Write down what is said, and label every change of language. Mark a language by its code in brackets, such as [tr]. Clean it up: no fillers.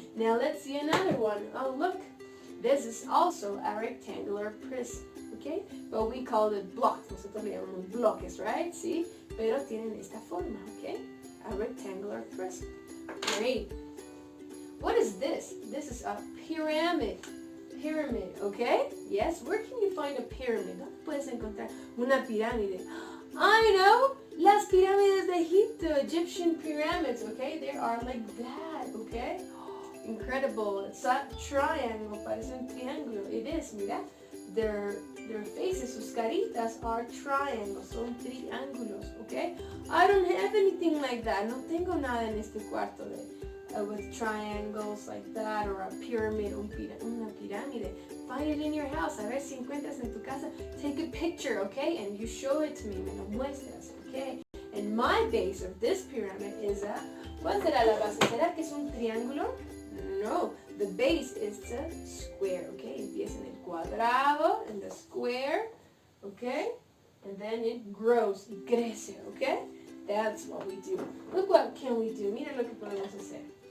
[en] Now let's see another one. Oh, look. This is also a rectangular prism, okay? But we call it blocks. [es] Nosotros le llamamos bloques, [en] right? [es] Sí, pero tienen esta forma, okay? [en] A rectangular prism. Great. What is this? This is a pyramid. Pyramid, okay? Yes, where can you find a pyramid? [es] ¿Dónde puedes encontrar una pirámide? [en] I know! [es] Las pirámides de Egipto, [en] Egyptian pyramids, okay? They are like that, okay? Incredible. It's a triangle, [es] parece un triángulo. [en] It is, mira. Their faces, [es] sus caritas [en] are triangles, [es] son triángulos, [en] okay? I don't have anything like that. [es] No tengo nada en este cuarto [en] with triangles like that, or a pyramid, [es] una pirámide. [en] Find it in your house. [es] A ver si encuentras en tu casa. [en] Take a picture, okay? And you show it to me. [es] Me lo muestras, [en] okay? And my base of this pyramid is a... [es] ¿Cuál será la base? ¿Será que es un triángulo? No. [en] The base is a square, okay? [es] Empieza en el cuadrado, [en] in the square, [es] okay? [en] And then it grows, [es] y crece, [en] okay? That's what we do. Look what can we do. [es] Mira lo que podemos hacer.